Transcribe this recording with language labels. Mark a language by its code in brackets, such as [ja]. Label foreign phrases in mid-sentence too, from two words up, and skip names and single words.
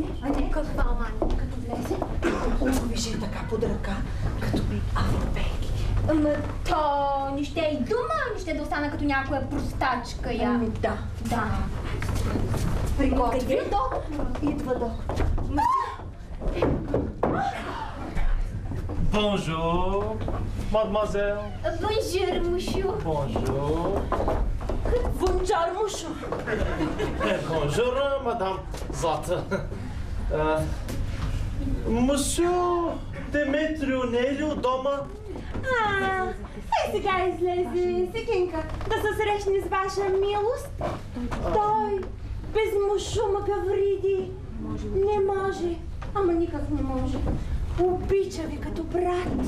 [bg] Каква, мане? Като влезе? Вижи така под ръка, като европейки. Ама то не ще и дума, не ще да остана като някоя простачка я. Да. Приготви доктор. Идва доктор. [fr] Bonjour, mademoiselle. Bonjour, monsieur. Bonjour. Bonjour, monsieur. Bonjour, madame Злата. [bg] Monsieur Деметрио не е ли от дома? Сега излезе Сикинка да се срещне с ваша милост. Той без мушума Гавриди не може. Ама никак не може. Обича ви като брат.